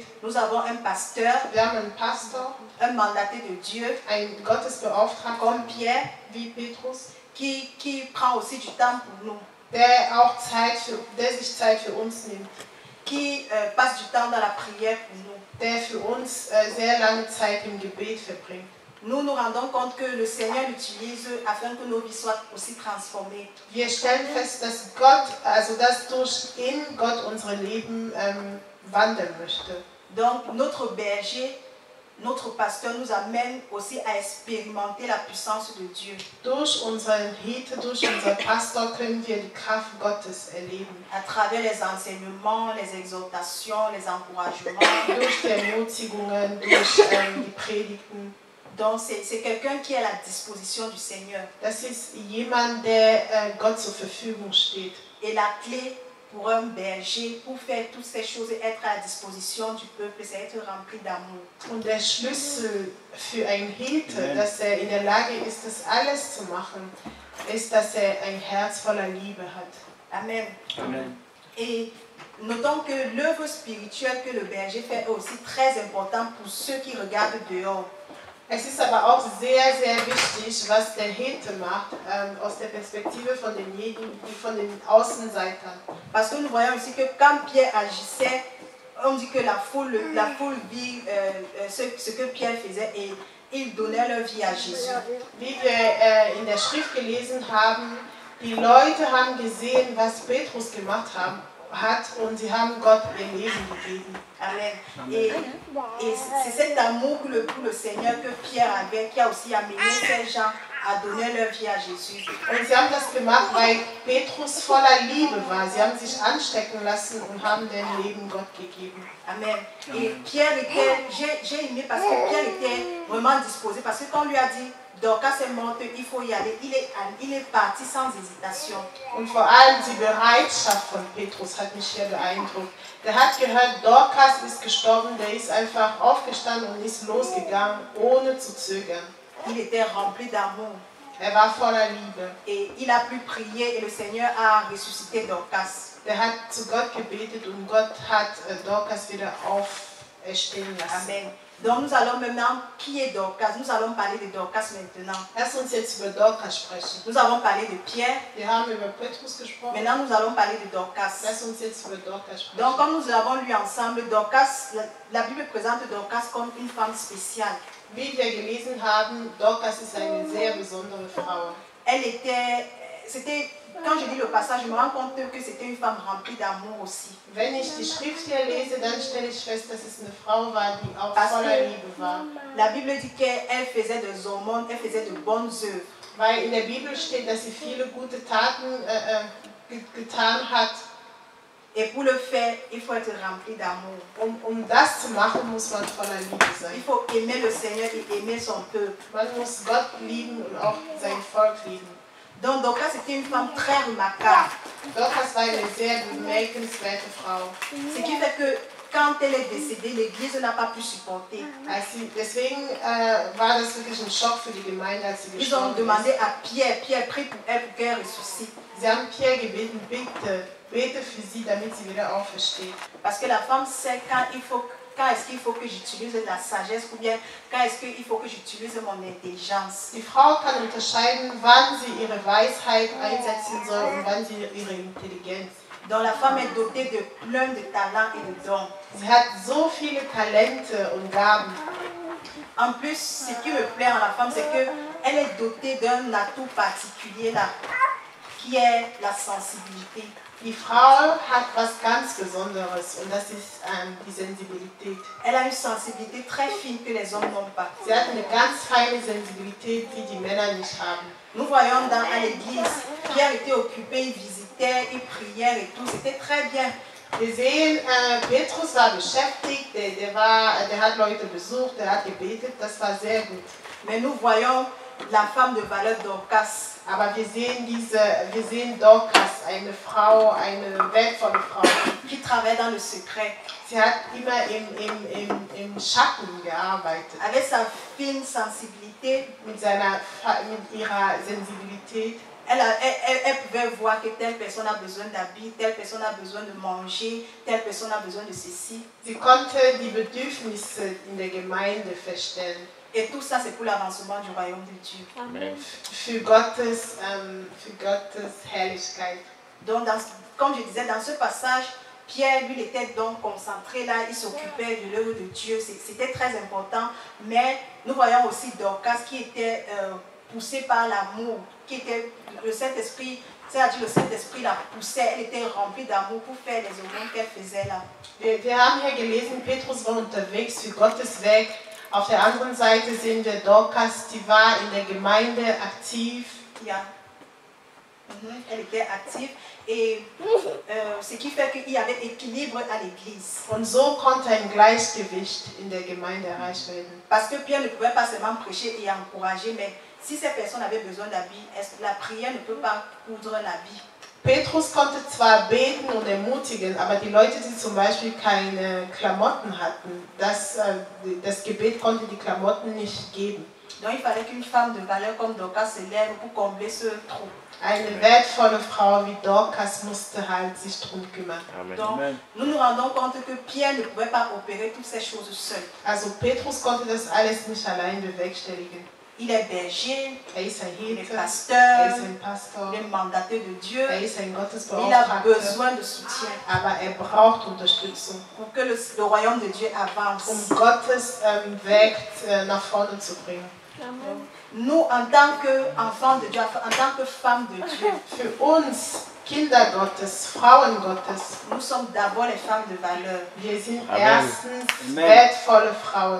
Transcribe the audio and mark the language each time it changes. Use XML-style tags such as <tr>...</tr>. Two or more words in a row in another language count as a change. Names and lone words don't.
<fr>Nous avons un pasteur.</fr> <de>Wir haben einen Pastor.</de> <fr>Un mandaté de Dieu.</fr> <de>Ein Gottesbeauftragter.</de> <fr>Comme Pierre.</fr> <de>Wie Petrus.</de> <fr>Qui prend aussi du temps pour nous.</fr> <de>Der sich Zeit für uns nimmt.</de> <fr>Qui passe du temps dans la prière pour nous.</fr> <de>Der für uns sehr lange Zeit im Gebet verbringt.</de> <fr>Nous nous rendons compte que le Seigneur l'utilise afin que nos vies soient aussi transformées.</fr> <de>Wir stellen fest, dass Gott unsere Leben wandeln möchte.</de> <fr>Donc notre berger, notre pasteur nous amène aussi à expérimenter la puissance de Dieu.</fr> <de>Durch unseren Hirte, durch unseren Pastor können wir die Kraft Gottes erleben.</de> <fr>À travers les enseignements, les exhortations, les encouragements.</fr> <de>Durch die Ermutigungen, durch die Predigten.</de> <fr>Donc c'est quelqu'un qui est à la disposition du Seigneur.</fr> <de>Das ist jemand, der Gott zur Verfügung steht.</de> <fr>Et la clé pour un berger, pour faire toutes ces choses et être à la disposition du peuple, c'est être rempli d'amour.</fr> <de>Und der Schlüssel für einen Hirte, dass in der Lage ist, das alles zu machen, ist, dass ein Herz voller Liebe hat. Amen. Amen.</de> <fr>Et notons que l'œuvre spirituelle que le berger fait est aussi très importante pour ceux qui regardent dehors.</fr> <de>Es ist aber auch sehr, sehr wichtig, was der Hirte macht, aus der Perspektive von den Außenseitern.</de> <fr>Parce que nous voyons aussi que quand Pierre agissait, on dit que la foule vit ce que Pierre faisait et ils donnaient leur vie à Jésus.</fr> <de>Wie wir in der Schrift gelesen haben, die Leute haben gesehen, was Petrus gemacht hat und sie haben Gott ihr Leben gegeben. Amen.</de> <fr>Et c'est cet amour pour le Seigneur que Pierre avait qui a aussi amené ces gens à donner leur vie à Jésus.</fr> <de>Und sie haben das gemacht, weil Petrus voller Liebe war. Sie haben sich anstecken lassen und haben dein Leben Gott gegeben. Amen.</de> <fr>Et Pierre était, j'ai aimé parce que Pierre était vraiment disposé, parce que quand on lui a dit, Dorcas est morte, il faut y aller, il est parti sans hésitation.</fr> <de>Und vor allem die Bereitschaft von Petrus hat mich hier beeindruckt. Der hat gehört, Dorcas ist gestorben, der ist einfach aufgestanden und ist losgegangen, ohne zu zögern.</de> <fr>Il était rempli d'amour.</fr> <de>Er war voller Liebe.</de> <fr>Et il a pu prier et le Seigneur a ressuscité Dorcas.</fr> <de>Der hat zu Gott gebetet und Gott hat Dorcas wieder auferstehen lassen. Amen.</de> <fr>Donc nous allons maintenant, qui est Dorcas? Nous allons parler de Dorcas maintenant.</fr> <de>Lass uns jetzt über Dorcas sprechen.</de> <fr>Nous avons parlé de Pierre.</fr> <de>Wir haben über Petrus gesprochen.</de> <fr>Maintenant nous allons parler de Dorcas.</fr> <de>Lass uns jetzt über Dorcas sprechen.</de> <fr>Donc comme nous l'avons lu ensemble, Dorcas, la Bible présente Dorcas comme une femme spéciale.</fr> <de>Wie wir gelesen haben, Dorcas ist eine sehr besondere Frau.</de> <fr>Elle était, quand je lis le passage, je me rends compte que c'était une femme remplie d'amour aussi.</fr> <de>Wenn ich die Schrift hier lese, dann stelle ich fest, dass es eine Frau war, die auch voller Liebe war.</de> <fr>La Bible dit qu'elle faisait des aumônes, elle faisait de bonnes œuvres.</fr> <de>Weil in der Bibel steht, dass sie viele gute Taten getan hat.</de> <fr>Et pour le faire, il faut être rempli d'amour.</fr> <de>Das zu machen, muss man voller Liebe sein.</de> <fr>Il faut aimer le Seigneur et aimer son peuple.</fr> <de>Man muss Gott lieben und auch sein Volk lieben.</de> <fr>Donc Dorcas était une femme très remarquable.</fr> <de>Dorcas war eine sehr bemerkenswerte Frau.</de> <fr>Ce qui fait que quand elle est décédée, l'Église n'a pas pu supporter.</fr> <de>Deswegen war das wirklich ein Schock für die Gemeinde, als sie</de> <fr>Ils ont</fr> <de>gestorben</de> <fr>demandé</fr> <de>ist.</de> <fr>à Pierre, Pierre prie pour elle pour qu'elle ressuscite.</fr> <de>Sie haben Pierre gebeten, bete für sie, damit sie wieder aufersteht.</de> <fr>Parce que la femme sait quand est-ce qu'il faut que j'utilise la sagesse ou bien quand est-ce qu'il faut que j'utilise mon intelligence.</fr> <de>Die Frau kann unterscheiden, wann sie ihre Weisheit einsetzen soll und wann sie ihre Intelligenz.</de> <fr>Donc la femme est dotée de plein de talents et de dons.</fr> <de>Sie hat so viele Talente und Gaben.</de> <fr>En plus, ce qui me plaît en la femme, c'est qu'elle est dotée d'un atout particulier là, qui est la sensibilité.</fr> <de>Die Frau hat was ganz Besonderes und das ist die Sensibilität.</de> <fr>Elle a une sensibilité très fine que les hommes n'ont pas.</fr> <de>Sie hat eine ganz feine Sensibilität, die die Männer nicht haben.</de> <fr>Nous voyons à l'église, Pierre était occupé, il visitait, il priait et tout, c'était très bien.</fr> <de>Wir sehen, Petrus war beschäftigt, der hat Leute besucht, der hat gebetet, das war sehr gut.</de> <fr>Mais nous voyons la femme de valeur Dorcas.</fr> <de>Aber wir sehen Dorcas, eine Frau, eine wertvolle Frau.</de> <fr>Qui travaille dans le secret.</fr> <de>Sie hat immer im Schatten gearbeitet.</de> <fr>Avec sa fine sensibilité,</fr> <de>Mit ihrer Sensibilität.</de> <fr>Elle pouvait voir que telle personne a besoin d'habits, telle personne a besoin de manger, telle personne a besoin de ceci.</fr> <de>Sie konnte die Bedürfnisse in der Gemeinde feststellen.</de> <fr>Et tout ça, c'est pour l'avancement du royaume de Dieu. Amen.</fr> <de>Für Gottes Herrlichkeit.</de> <fr>Donc, comme je disais, dans ce passage, Pierre, lui, il était donc concentré là, il s'occupait de l'œuvre de Dieu. C'était très important. Mais nous voyons aussi Dorcas qui était poussée par l'amour, qui était le Saint-Esprit. C'est-à-dire le Saint-Esprit la poussait, elle était remplie d'amour pour faire les œuvres qu'elle faisait là.</fr> <de>Wir haben hier gelesen, Petrus war unterwegs für Gottes Werk. Auf der anderen Seite sehen wir Dorcas, die war in der Gemeinde aktiv. Ja.</de> <fr>Elle était active et ce qui fait qu'il y avait équilibre à l'église.</fr> <de>Und so konnte ein Gleichgewicht in der Gemeinde erreicht werden.</de> <fr>Parce que Pierre ne pouvait pas seulement prêcher et encourager, mais si ces personnes avaient besoin d'habits, la prière ne peut pas coudre un habit.</fr> <de>Petrus konnte zwar beten und ermutigen, aber die Leute, die zum Beispiel keine Klamotten hatten, das Gebet konnte die Klamotten nicht geben.</de> <fr>Donc il fallait qu'une femme de valeur comme Dorcas se lève pour combler ce trou.</fr> <de>Eine wertvolle Frau wie Dorcas musste halt sich drum kümmern.</de> <fr>Donc nous nous rendons compte que Pierre ne pouvait pas opérer toutes ces choses seul.</fr> <de>Also Petrus konnte das alles nicht allein bewerkstelligen.</de> <fr>Il est berger,</fr> <de>Ist ein</de> <fr>il est</fr> <de>Hirte,</de> <fr>pasteur,</fr> <de>ist ein Pastor,</de> <fr>il est mandaté de Dieu.</fr> <de>ist ein</de> <fr>Il a</fr> <de>Gottesbeauftragter,</de> <fr>besoin de soutien</fr> <de>aber braucht Unterstützung,</de> <fr>pour que le royaume de Dieu avance.</fr> <de>Gottes Werk nach vorne zu bringen.</de> <fr>Nous, en tant qu'enfants de Dieu, en tant que femmes de Dieu,</fr> <de>Für uns, Kinder Gottes, Frauen Gottes,</de> <fr>nous sommes d'abord les femmes de valeur.</fr> <de>wir sind Amen. erstens Amen. wertvolle Frauen.</de>